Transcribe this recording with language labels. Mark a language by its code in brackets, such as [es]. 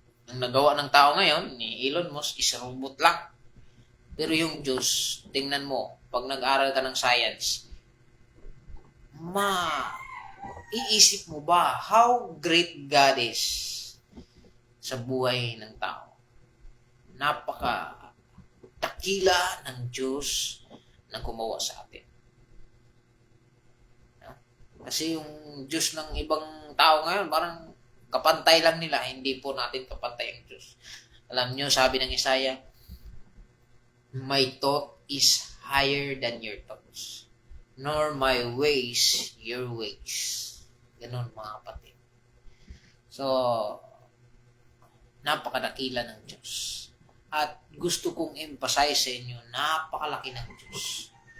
[tl] Ang nagawa ng tao ngayon, ni Elon Musk, is robot lang. Pero yung Diyos, tingnan mo, pag nag-aral ka ng science, iisip mo ba [en] how great God is [tl] sa buhay ng tao? Napaka dakila ng Diyos na gumawa sa atin. Kasi yung Diyos ng ibang tao ngayon, parang kapantay lang nila, hindi po natin kapantay ang Diyos. Alam nyo, sabi ng [en] Isaiah, my thought is higher than your thoughts, nor my ways your ways. [tl] Ganun, mga kapatid. So, napakadakila ng Diyos. At gusto kong emphasize sa inyo, napakalaki ng Diyos.